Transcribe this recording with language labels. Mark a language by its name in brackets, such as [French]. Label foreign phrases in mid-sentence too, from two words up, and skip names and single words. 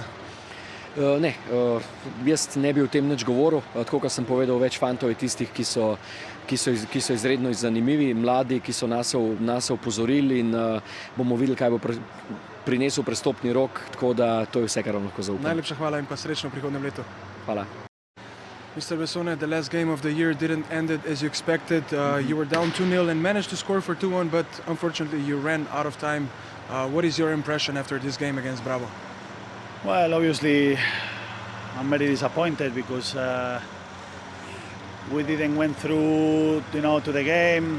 [Slovenian] Ne, jaz ne bi o tem nič govoril, tako kot sem povedal, več fantov je tistih, ki so izredno zanimivi, mladi, ki so nas opozorili in bomo videli, kaj bo prinesel prestopni rok, tako da to je vse, kar vam lahko zaupam. Najlepša hvala in pa srečno v prihodnjem letu. Hvala. [English] Mr. Bessone, the last game of the year didn't end as you expected. You were down 2-0 and managed to score for 2-1, but unfortunately you ran out of time. What is your impression after this game against Bravo? Well, obviously, I'm very disappointed because we didn't went through, to the game.